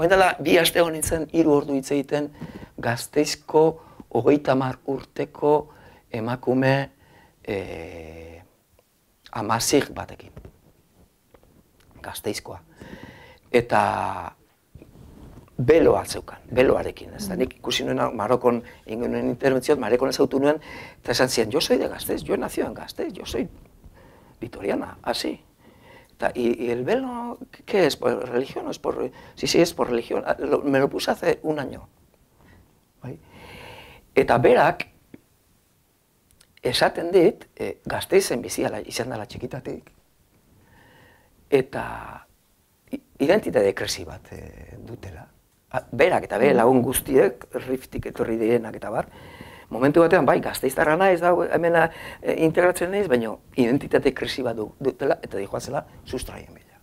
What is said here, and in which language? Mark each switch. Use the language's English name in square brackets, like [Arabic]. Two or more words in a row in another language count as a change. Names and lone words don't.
[Basque] Oin dela, 2 aste hon nintzen, 3 ordu hitz egiten Gasteizko 30 urteko emakume amasik batekin. Gasteizkoa. Eta beloa zeukan, beloarekin, ez da, nik ikusi nuen Marokon egin nuen interbentzioat, Marokon ezautu nuen, eta esan ziren, [Spanish] yo soy de Gasteiz, yo he nacido en Gasteiz, yo soy vitoriana, así. ¿Y el velo qué es? ¿Por religión o es por...? Sí, es por religión. Me lo puse hace un año. [Basque] Eta berak, esaten dit, Gasteizen biziala izan dela txikitatik, eta identitate krisi bat dutela. Berak eta bere lagun guztiek, Riftik etorri direnak eta bar, momentu batean, bai, Gasteiztarra naiz da, hemen integratzen naiz, baina identitate krisi bat dutela, eta dihoazela, sustraien bila.